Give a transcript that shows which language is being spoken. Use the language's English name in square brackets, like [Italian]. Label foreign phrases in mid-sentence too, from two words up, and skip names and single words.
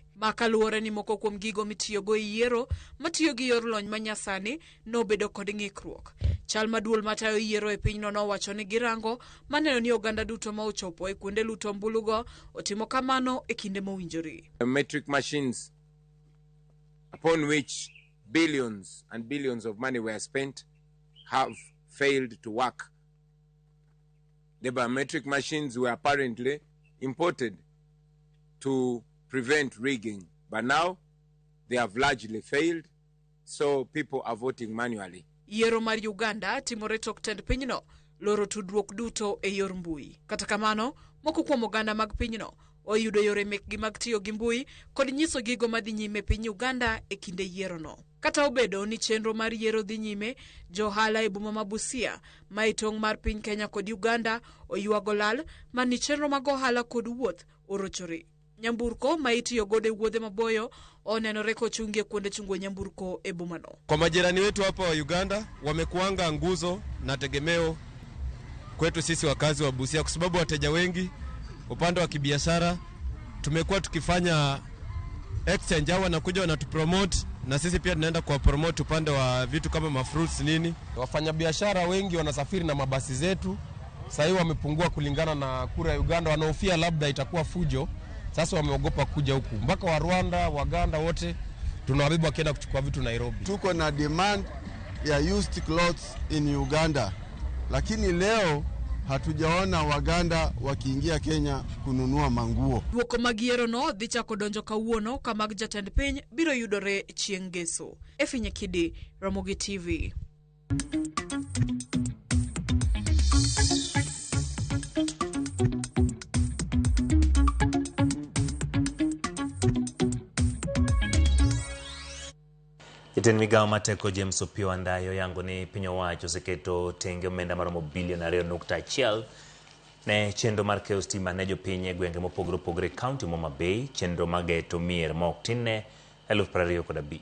[Luo (Kenya and Tanzania)] Ma kaluwore ni moko kuom gigo mitiyogo e yiero matiyo gi yor lony manyasani nobedo kod ng'ikruok. Chal maduol matayo yiero e pinyno nowacho ni girango maneno ni oganda duto ma ochopo e kuonde luto ombulu go otimo kamano e kinde mowinjore. [English] Metric machines upon which billions and billions of money were spent have failed to work. The biometric machines were apparently imported to prevent rigging, but now they have largely failed, so people are voting manually. [Luo (Kenya and Tanzania)] Yiero mar Uganda timore tok tend pinyno loro tudruok duto e yor mbui. Kata kamano, moko kuom oganda mag pinyno oyudo yore mekgi mag tiyo gi mbui kod nyiso gigo madhi nyime piny Uganda e kinde yierono. Kata obedo ni chenro mar yiero dhi nyime, johala e boma ma Busia ma e tong' mar piny Kenya kod Uganda oywago lal mani chenro mag ohala kod wuoth orochore. Nyamburko ma itiyo godo e wuodhe maboyo onenore kochungie kuonde chungo nyamburko e bomano. [Swahili] Kwa majirani wetu hapa wa Uganda wamekuanga nguzo na tegemeo kwetu sisi wakazi wa Busia, kwa sababu wateja wengi upande wa kibiashara tumekuwa tukifanya exchange, hawa wanakuja wanatupromote na sisi pia tunaenda kwa promote upande wa vitu kama mafruits nini. Wafanyabiashara wengi wanasafiri na mabasi zetu, sasa hivi wamepungua kulingana na kura ya Uganda, wanaofia labda itakuwa fujo. Sasa wameogopa kuja huku. Mpaka wa Rwanda, Waganda wote tunawabeba wakienda kuchukua vitu Nairobi. Tuko na demand ya [English] used clothes in Uganda, [Swahili] lakini leo hatujaona Waganda wakiingia Kenya kununua manguo. [Luo (Kenya and Tanzania)] Duoko magiero no dhi chako donjo kawuono ka mag jatend piny biro yudore chieng' ngeso. Efinye Kidi, Ramogi TV. Jatend migao mateko James Opiyo Wandayo yango ni piny owacho seketo tenge omenda maromo bilion 2.1 ne chenro mar keyo stima ne jopiny e gwenge mopogore opogore kaunti ma Homa Bay, chenro mageto mier ma ok tin ne 2025.